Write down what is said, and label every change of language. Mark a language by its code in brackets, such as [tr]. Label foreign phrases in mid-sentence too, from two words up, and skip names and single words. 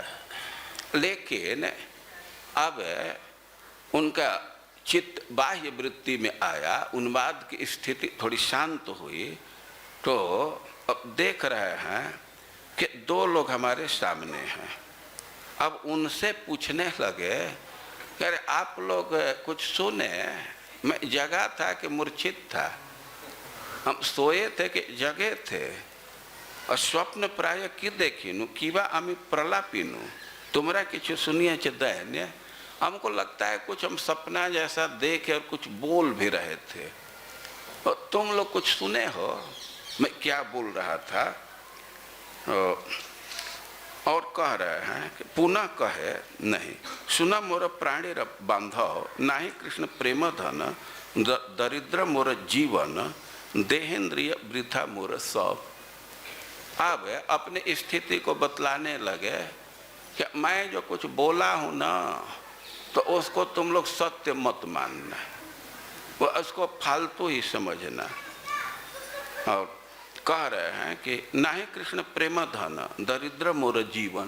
[hi] लेकिन अब उनका चित्त बाह्य वृत्ति में आया, उन्माद की स्थिति थोड़ी शांत हुई, तो अब देख रहे हैं कि दो लोग हमारे सामने हैं। अब उनसे पूछने लगे कि अरे आप लोग कुछ सुने? मैं जगा था कि मूर्छित था? हम सोए थे कि जगे थे? [bn] और স্বপ্ন প্রায় কি দেখিনু কিবা আমি প্রলাপিনু, তোমরা কিছু শুনিয়ে ছে দৈন্য। [hi] हमको लगता है कुछ हम सपना जैसा देखे और कुछ बोल भी रहे थे, और तुम लोग कुछ सुने हो मैं क्या बोल रहा था? और कह रहे हैं कि पुनः कहे नहीं, [bn] শুনা মোর প্রাণী বান্ধব, নাহি কৃষ্ণ প্রেম ধন, দরিদ্র মোর জীবন, দেহেন্দ্রিয় বৃথা মোর সব। [hi] अब अपनी स्थिति को बतलाने लगे कि मैं जो कुछ बोला हूं ना, तो उसको तुम लोग सत्य मत मानना, वो उसको फालतू ही समझना। और कह रहे हैं कि [bn] নাহি কৃষ্ণ প্রেম ধন, দরিদ্র মোর জীবন।